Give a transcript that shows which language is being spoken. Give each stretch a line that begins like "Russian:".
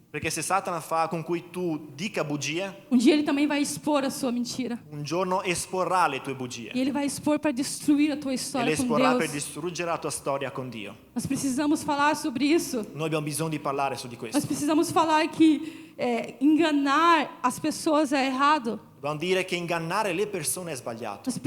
Italian: perché se Satana fa con cui tu dica bugie,
Portuguese: um dia ele também vai expor a sua mentira.
Italian: un giorno esporrà le tue bugie.
Portuguese: E ele vai expor para destruir a tua
Italian: E le
Portuguese: história com
Italian: esporrà per
Portuguese: Deus.
Italian: distruggere la tua storia con Dio.
Portuguese: Nós precisamos falar sobre isso.
Italian: Noi abbiamo bisogno di parlare su di
Portuguese: Nós
Italian: questo.
Portuguese: precisamos falar que enganar as pessoas é errado.
Italian: Dobbiamo dire che ingannare le persone è sbagliato.